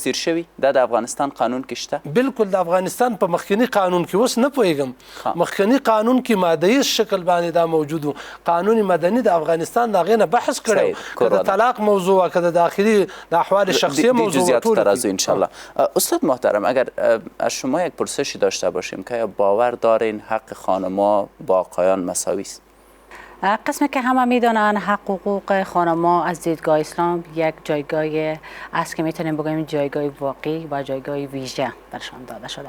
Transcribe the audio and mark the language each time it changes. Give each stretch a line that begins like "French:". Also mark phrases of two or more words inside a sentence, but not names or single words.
Pashto: تفسیر شوی دا د افغانستان قانون کې شته؟ بالکل د افغانستان په مخکنی قانون کې اوس نه پوهیږم، مخکنی قانون کې ماده شکل باندې دا موجود، قانون مدني د افغانستان دا غینه بحث کړو، که د طلاق موضوع، که د داخلي د احوال شخصی موضوع، ټول ترازو
Arabic: ان شاء الله.
Persian: استاد محترم، اگر از شما یک پرسشی داشته باشیم که باور دارین حق خانم‌ها با آقایان مساوی است؟ قسمی که همه میدانن حق و حقوق خانم‌ها از دیدگاه اسلام یک جایگاه است که میتونیم بگوییم جایگاه واقعی و جایگاه ویژه برشان داده شده.